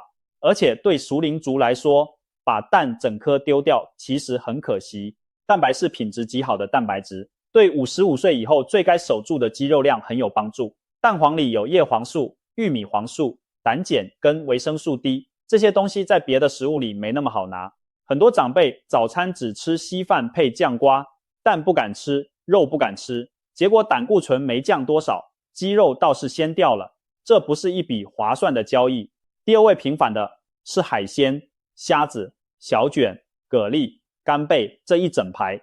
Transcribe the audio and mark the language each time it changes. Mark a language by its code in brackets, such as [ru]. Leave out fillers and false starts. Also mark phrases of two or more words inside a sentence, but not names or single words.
[zh] 而且對熟齡族來說，把蛋整顆丟掉其實很可惜。蛋白是品質極好的蛋白質，對55歲以後最該守住的肌肉量很有幫助。蛋黃裡有葉黃素、玉米黃素、膽鹼跟維生素 D，這些東西在別的食物裡沒那麼好拿。很多長輩早餐只吃稀飯配醬瓜，蛋不敢吃，肉不敢吃，結果膽固醇沒降多少，肌肉倒是先掉了，這不是一筆划算的交易。第二位平反的是海鮮，蝦子、小卷、蛤蜊、干貝這一整排。